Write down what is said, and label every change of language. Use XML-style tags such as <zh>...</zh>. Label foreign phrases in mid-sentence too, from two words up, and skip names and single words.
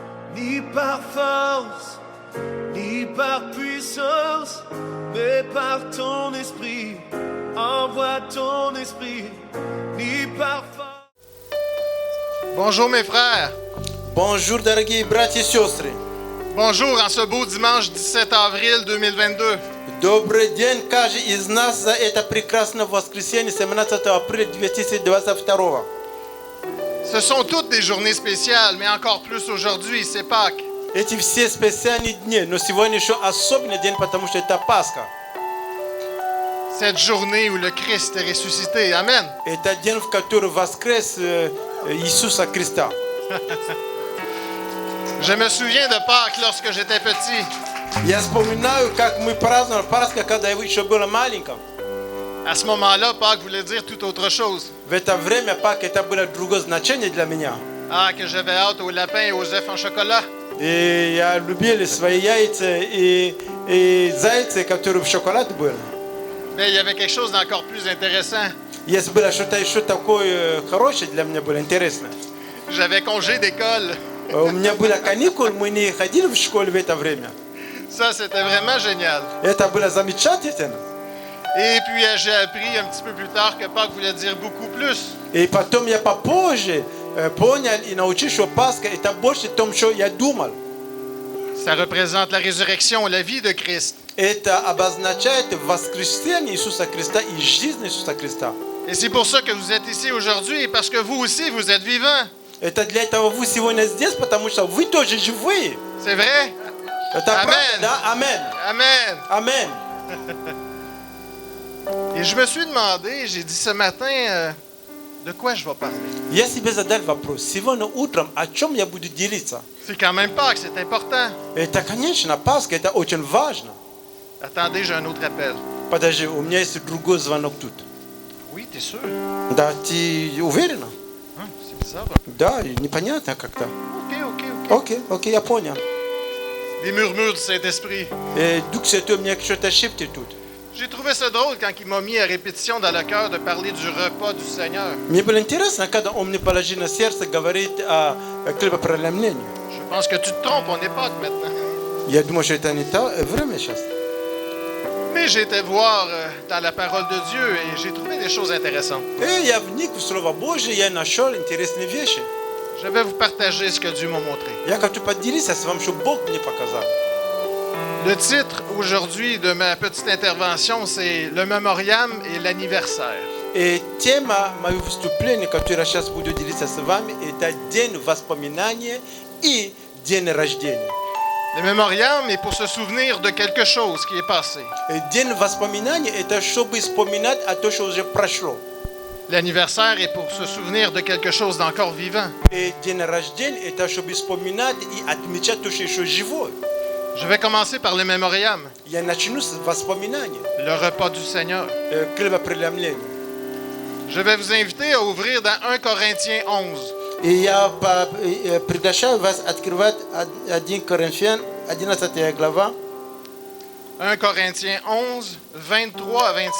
<fr>ni par force, ni par puissance, mais par ton esprit. Envoie ton esprit, ni par force. Bonjour mes frères. Bonjour,</fr> <ru>дорогие братья и сестры.</ru> <fr>Bonjour en ce beau dimanche 17 avril 2022.</fr> <ru>Добрый день, каждый из нас за это прекрасное воскресенье 17 апреля 2022.</ru> <fr>Ce sont toutes des journées spéciales, mais encore plus aujourd'hui, c'est Pâques.</fr> <ru>Эти все специальные дни, но сегодня еще особенный день, потому что это Пасха.</ru> <fr>Cette journée où le Christ est ressuscité. Amen.</fr> <ru>Это день, в который воскрес Иисуса Христа.</ru> <fr>Je me souviens de Pâques lorsque j'étais petit.</fr> <ru>Я вспоминаю, как мы праздновали Пасху, когда я еще был маленьким.</ru> <fr>À ce moment-là, Pâques voulait dire tout autre chose.</fr> <ru>В это время Пасха это было другое значение для меня.</ru> <fr>Ah, que j'avais hâte aux lapins et aux œufs en chocolat.</fr> <ru>И я любил свои яйца и зайцы, которые в шоколаде были.</ru> <fr>Mais il y avait quelque chose d'encore plus intéressant.</fr> <ru>Если было что-то еще такое хорошее для меня было интересно.</ru> <fr>J'avais congé d'école.</fr> <ru>У меня были каникулы, мы не ходили в школу в это время.</ru> <fr>Ça, c'était vraiment génial.</fr> <ru>Это было замечательно.</ru> <fr>Et puis, j'ai appris un petit peu plus tard que Pâques voulait dire beaucoup plus.</fr> <ru>И потом я попозже понял и научился, что Пасха это больше том, что я думал.</ru> <fr>Ça représente la résurrection, la vie de Christ.</fr> <ru>Это обозначает воскресение Иисуса Христа и жизнь Иисуса Христа.</ru> <fr>Et c'est pour ça que vous êtes ici aujourd'hui, parce que vous aussi, vous êtes vivants.</fr> <ru>Это для этого вы сегодня здесь, потому что вы тоже живые.</ru> <fr>C'est vrai?</fr> <ru>Это Amen. правда, да? Амен.</ru> <fr>Amen.</fr> <ru>Амен.</ru> <fr>Et je me suis demandé, j'ai dit ce matin, de quoi je vais parler?</fr> <ru>Я себе задал вопрос. Сегодня утром о чем я буду делиться?</ru> <fr>C'est quand même Pâques, c'est important.</fr> <ru>Это, конечно, Пасха, это очень важно.</ru> <fr>Attendez, j'ai un autre appel.</fr> <ru>Подожди, у меня есть другой звонок тут.</ru> <fr>Oui, t'es sûr?</fr> <ru>Да, ты уверена?</ru> <fr>C'est bizarre.</fr> <ru>Да, непонятно как-то.</ru> <fr>Ok.</fr> <ru>Окей, я понял.</ru> <fr>Des murmures du Saint-Esprit.</fr> <ru>Дух Святой мне что-то шепчет тут.</ru> <fr>J'ai trouvé ça drôle quand il m'a mis à répétition dans le cœur de parler du repas du Seigneur.</fr> <ru>Мне было интересно, когда он мне положил на сердце говорить о хлебопреломлении.</ru> <fr>Je pense que tu te trompes, on n'est pas maintenant.</fr> <ru>Я думаю, что это не то время сейчас.</ru> <fr>Mais j'ai été voir dans la parole de Dieu et j'ai trouvé des choses intéressantes.</fr> <ru>И я вник в Слово Божие, я нашел интересные вещи.</ru> <fr>Je vais vous partager ce que Dieu m'a montré.</fr> <ru>Я хочу поделиться с вами, что Бог мне показал.</ru> <fr>Le titre aujourd'hui de ma petite intervention, c'est le mémoriam et l'anniversaire.</fr> <ru>И тема моего выступления, которое я сейчас буду делиться с вами, это день воспоминания и день рождения.</ru> <fr>Le mémoriam est pour se souvenir de quelque chose qui est passé.</fr> <ru>День воспоминания – это чтобы вспоминать о том, что уже прошло.</ru> <fr>L'anniversaire est pour se souvenir de quelque chose d'encore vivant.</fr> <ru>И день рождения – это чтобы вспоминать и отмечать то, что еще живое.</ru> <fr>Je vais commencer par le mémoriam,</fr> <ru>Я начну с воспоминания,</ru> <fr>le repas du Seigneur.</fr> <ru>хлебопреломления.</ru> <fr>Je vais vous inviter à ouvrir dans 1 Corinthiens 11.</fr> <ru>И я приглашаю вас открывать 1 Коринфян, 11 глава,</ru> <fr>1 Corinthiens 11, 23 à 26.</fr>